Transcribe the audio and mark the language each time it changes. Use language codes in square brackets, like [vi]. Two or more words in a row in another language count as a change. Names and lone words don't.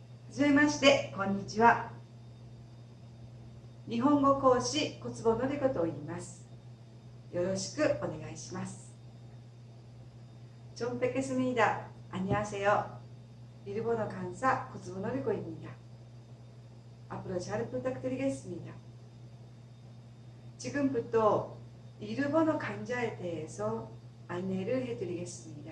[ja] はじめまして、こんにちは。日本語講師小坪のりこと言います。よろしくお願いします。 [ko] 좀뵙겠습니다。안녕하세요。일본어 강사 고츠보 노리코입니다. 앞으로 잘 부탁드리겠습니다. 지금부터 일본어 강좌에 대해서 안내를 해드리겠습니다.